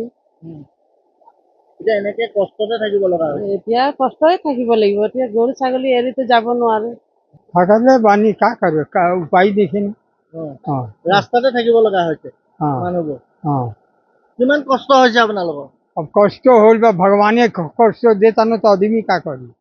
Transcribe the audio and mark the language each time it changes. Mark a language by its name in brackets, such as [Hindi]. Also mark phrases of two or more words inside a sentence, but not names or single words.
[Assamese] এতিয়া এনেকে কষ্টতে থাকিব লগা হয়? এতিয়া কষ্টই থাকিব লাগিব। এতিয়া গৰু ছাগলী এৰিতো যাব নোৱাৰো। থাকলে বানী কা কৰে, উপায় দেখি ৰাস্তাতে থাকিব লগা হৈছে মানুহবোৰ। কিমান কষ্ট হৈছে আপোনালোকৰ? [Bhojpuri] अब कष्ट हो भगवान कष्ट देता न तो आदमी का करी।